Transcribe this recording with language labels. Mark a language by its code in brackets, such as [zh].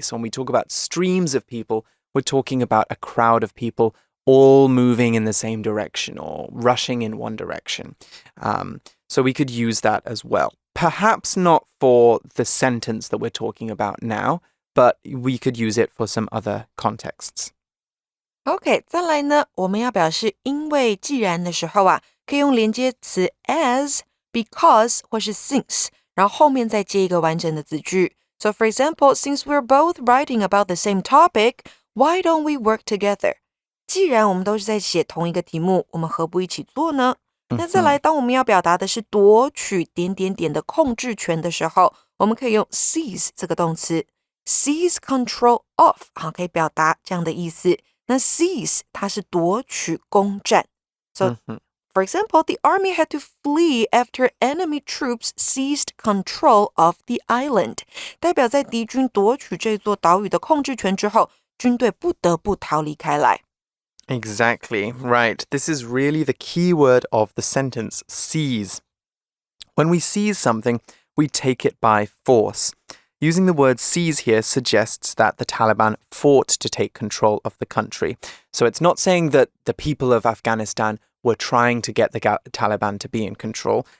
[en] So when we talk about streams of people, we're talking about a crowd of people all moving in the same direction or rushing in one direction. So we could use that as well. Perhaps not for the sentence that we're talking about now, but we could use it for some other contexts. [zh] OK， 再来呢，我们要表示因为既然的时候啊，可以用连接词 as、because 或是 since， 然后后面再接一个完整的子句。 [en] So for example, since we're both writing about the same topic, why don't we work together? [zh] 既然我们都是在写同一个题目，我们何不一起做呢？那再来，当我们要表达的是夺取点点点的控制权的时候，我们可以用 seize 这个动词 ， [en] seize control of， [zh] 好，可以表达这样的意思。那 seize 它是夺取攻占。 [en] So, for example, the army had to flee after enemy troops seized control of the island. [zh] 代表在敌军夺取这座岛屿的控制权之后，军队不得不逃离开来。 [en] Exactly, right. This is really the key word of the sentence, seize. When we seize something, we take it by force. Using the word seize here suggests that the Taliban fought to take control of the country. So it's not saying that the people of Afghanistan were trying to get the Taliban to be in control.